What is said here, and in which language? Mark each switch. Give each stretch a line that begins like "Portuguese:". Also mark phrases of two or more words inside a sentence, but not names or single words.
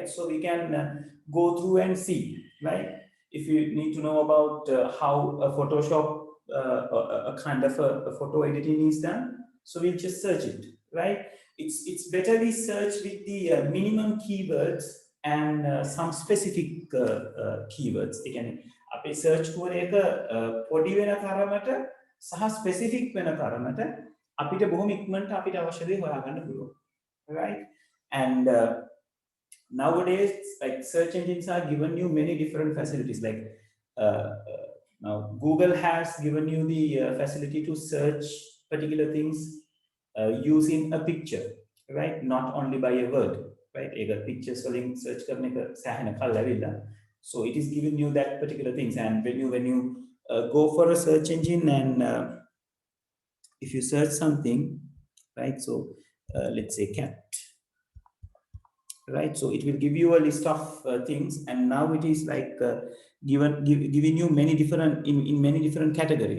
English: So we can go through and see, right? If you need to know about how a Photoshop, a kind of a photo editing is done, so we'll just search it, right? It's better we search with the minimum keywords and some specific keywords.
Sinhala: ඒ කියන්නේ අපේ
English: search core
Sinhala: එක පොඩි වෙන තරමට සහ specific වෙන තරමට අපිට බොහොම ඉක්මනට අපිට අවශ්‍ය දේ හොයාගන්න පුළුවන්,
English: right? And nowadays, like search engines are given you many different facilities. Like now Google has given you the facility to search particular things using a picture, right? Not only by a word, right?
Sinhala: Ega pictures වලින් search කරන එක සෑහෙන කල් ලැබිලා.
English: So it is giving you that particular things. And when you go for a search engine and if you search something, right? So let's say cat, right? So it will give you a list of things, and now it is like giving you many different in many different categories.